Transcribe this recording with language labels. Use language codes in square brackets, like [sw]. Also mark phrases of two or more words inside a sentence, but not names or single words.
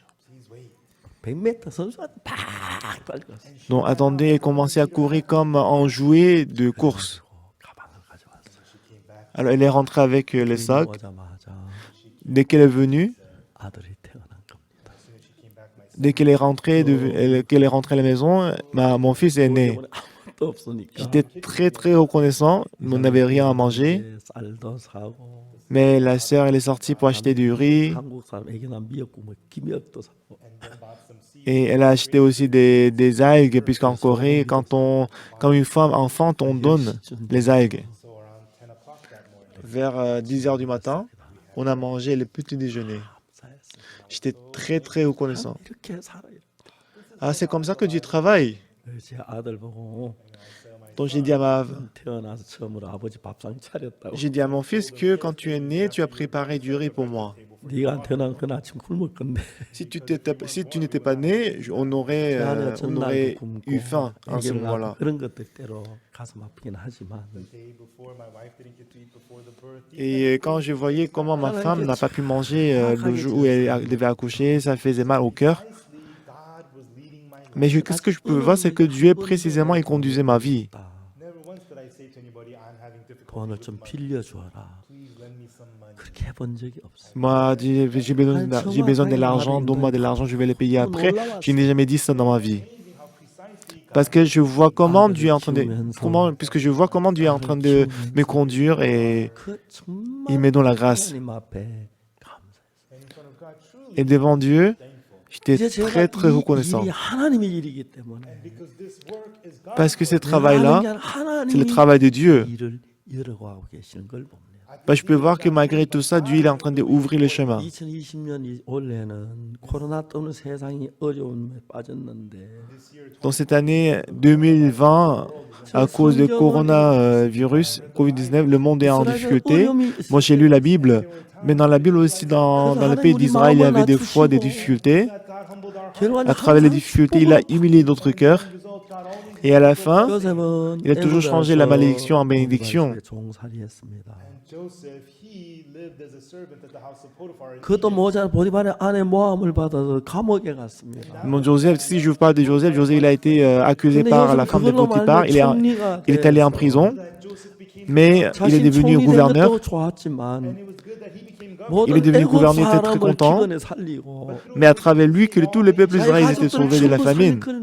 [ko] 100m 선수한테 팍 빨렸어요. [fr] Donc attendez, elle commençait à courir comme un jouet de course. [ko] 가방을 가져왔어요. [fr] Alors elle est rentrée avec le sac. [ko] 오자마자 [fr] Dès qu'elle est venue, [ko] 아들이 태어난 겁니다. [fr] dès qu'elle est rentrée, à la maison, mon fils est né. [ko] 아무것도 없으니까 [fr] J'étais très très reconnaissant, mais on n'avait rien à manger. [ko] 쌀도 사고 [fr] Mais la sœur, elle est sortie pour acheter du riz. [ko] 한국 사람 애기나 미역국 뭐 김역도 사고 [fr] Et elle a acheté aussi des algues, puisqu'en Corée, quand une femme enfante, on donne les algues. Vers 10 heures du matin, on a mangé le petit déjeuner. [ko] 감사했어요. [fr] J'étais très très reconnaissant. [ko] 이렇게 살아요. [fr] Ah, c'est comme ça que Dieu travaille. [ko] 제 아들 보고 [fr] Donc [ko] 태어나서 처음으로 아버지 밥상 차렸다고. [fr] j'ai dit à mon fils que quand tu es né, tu as préparé du riz pour moi. [ko] 네가 태어난 그 아침 굶을 건데 [fr] Si tu n'étais pas né, on aurait, [ko] 그 안에 [fr] on [ko] 전날도 [fr] aurait [ko] 굶고 [fr] eu faim à ce [ko] 애기를 낳고 [fr] moment-là. [ko] 그런 것들 때로 가슴 아프긴 하지만 [fr] Et quand je voyais comment ma femme n'a pas pu manger le jour où elle devait accoucher, ça faisait mal au cœur. Mais qu'est-ce que je peux voir, c'est que Dieu précisément il conduisait ma vie. [ko] 돈을 좀 빌려주어라. 그렇게 해본 적이 없어요. [fr] Moi, j'ai besoin de l'argent, donne-moi de l'argent, je vais le payer après. Je n'ai jamais dit ça dans ma vie. Parce que je vois comment Dieu est en train de, puisque je vois comment Dieu est en train de me conduire et [ko] 그 정말 [fr] il me donne la grâce. [ko] 하나님 앞에 감사해요. [fr] Et devant Dieu, j'étais [ko] 이제 제가 [fr] très très [ko] 이 [fr] reconnaissant. [ko] 일이 하나님의 일이기 때문에 [fr] Parce que ce [ko] 내가 하는 [fr] travail-là, [ko] 게 아니라 [fr] c'est le [ko] 하나님이 [fr] travail de Dieu. [ko] 일을 이어가고 계시는 걸 봅니다. [fr] Bah, je peux voir que malgré tout ça, Dieu il est en train d'ouvrir le chemin. [ko] 2020년 올해는 코로나 때문에 세상이 어려움에 빠졌는데 [fr] Dans cette année 2020, à cause du coronavirus, Covid-19, le monde est en difficulté. Moi, j'ai lu la Bible, mais dans la Bible aussi, dans le pays d'Israël, il y avait des fois des difficultés. À travers les difficultés, il a humilié notre cœur. Et à la fin, il a toujours changé la malédiction en bénédiction. [ko] 그것도 모자 보디발의 아내 모함을 받아서 감옥에 갔습니다. [fr] Mon Joseph, si je vous parle de Joseph, Joseph il a été accusé par la femme de Potiphar. Il est allé en prison, mais il est devenu gouverneur. Il est devenu gouverneur, il était très content. Mais à travers lui, que tout le peuple d'Israël était sauvé de la famine.